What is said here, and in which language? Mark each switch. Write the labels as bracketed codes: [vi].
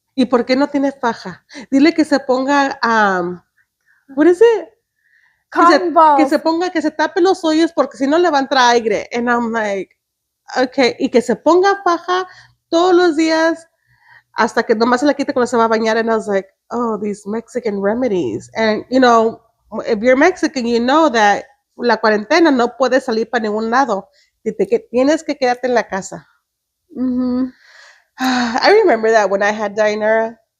[es] ¿Y por qué no tiene faja? Dile que se ponga, [en] what is it? [es] Que se tape los hoyos porque si no le va a entrar aire. [en] And I'm like, okay. [es] Y que se ponga faja todos los días hasta que nomás se la quite cuando se va a bañar. [en] And I was like, oh, these Mexican remedies. And, if you're Mexican, you know that [es] la cuarentena no puedes salir para ningún lado. Tienes que quedarte en la casa. Mm-hmm. [en] I remember that when I had Dainara.